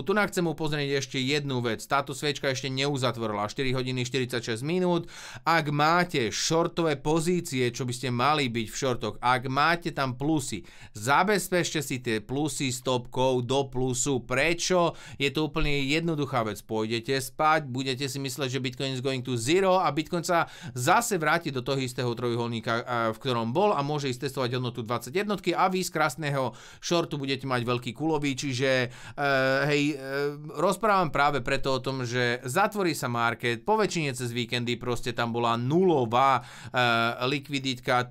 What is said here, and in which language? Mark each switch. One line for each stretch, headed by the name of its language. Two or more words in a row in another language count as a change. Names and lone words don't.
Slovak: Tu nám chcem upozorniť ešte jednu vec. Táto sviečka ešte neuzatvorila 4 hodiny 46 minút. Ak máte shortové pozície, čo by ste mali byť v shortoch, ak máte tam plusy, zabezpečte si tie plusy stopkou do plusu. Prečo? Je to úplne jednoduchá vec. Pôjdete spať, budete si mysleť, že
English: Bitcoin is going to zero
Slovak: a Bitcoin sa zase vráti do toho istého trojuholníka, v ktorom bol a môže ísť testovať hodnotu 21 a vy z krásneho shortu budete mať veľký kulový, čiže rozprávam práve preto o tom, že zatvorí sa market, po väčšine cez víkendy proste tam bola nulová likviditka.